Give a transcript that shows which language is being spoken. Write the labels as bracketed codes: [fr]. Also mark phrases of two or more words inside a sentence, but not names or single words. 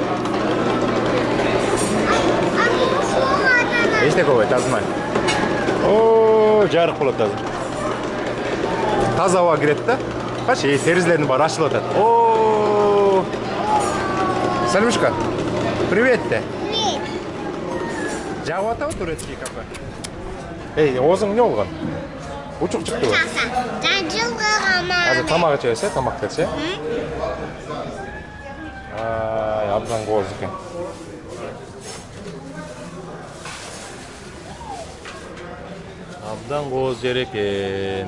[ky] Эчтеке болбойт, азмай. О, жарык болот азыр. Таза аба кирет да. Карчы, терезелердин баары ачылып атат. О! [ru] Салюшка. Привет те. Привет. [ky] Жагып атабы [ru] турецкий кафе? [ky] Эй, оозуң эмне болгон? Учук чыктыбы? Азыр тамак ичебиз, тамак берсе. Абдан кооз экен. Абдан кооз жер экен.